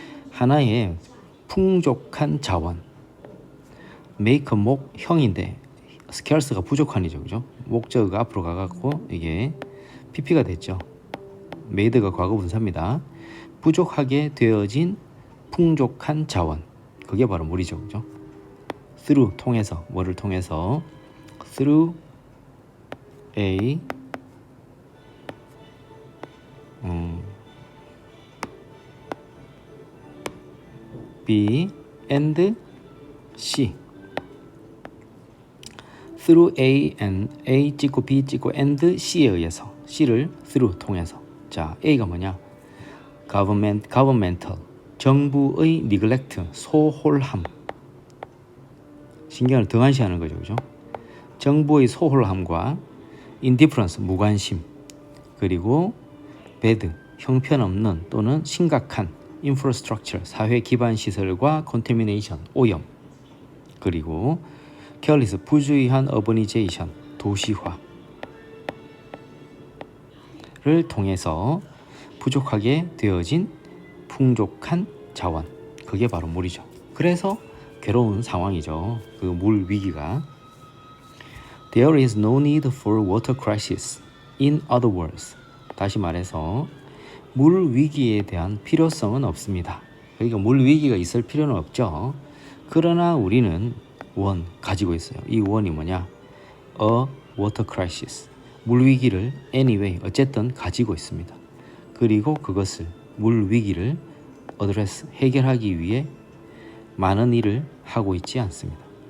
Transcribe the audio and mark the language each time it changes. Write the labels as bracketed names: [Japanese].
[Korean] 하나의 풍족한 자원, make 목형인데 scarce가 부족한이죠, 그죠? 목적어가 앞으로 가갖고 이게 pp가 됐죠. made가 과거 분사입니다. 부족하게 되어진 풍족한 자원, 그게 바로 물이죠, 그죠? through 통해서 뭐를 통해서 [English] through A B and C through A [Korean] 찍고 B 찍고 and C에 의해서 C를 through 통해서. 자, A가 뭐냐? governmental 정부의 neglect 소홀함, 신경을 등한시하는 거죠, 그죠? 정부의 소홀함과 indifference 무관심, 그리고 bad 형편없는 또는 심각한 infrastructure 사회 기반 시설과 contamination 오염, 그리고 careless 부주의한 urbanization 도시화를 통해서 부족하게 되어진 풍족한 자원, 그게 바로 물이죠. 그래서 괴로운 상황이죠. 그 물 위기가. [English] There is no need for water crisis. In other words, [Korean] 다시 말해서 물 위기에 대한 필요성은 없습니다. 그러니까 물 위기가 있을 필요는 없죠. 그러나 우리는 가지고 있어요. 이 원이 뭐냐? [English] A water crisis. [Korean] 물 위기를 anyway 어쨌든 가지고 있습니다. 그리고 그것을 물 위기를 address 해결하기 위해 많은 일을 하고 있지 않습니다.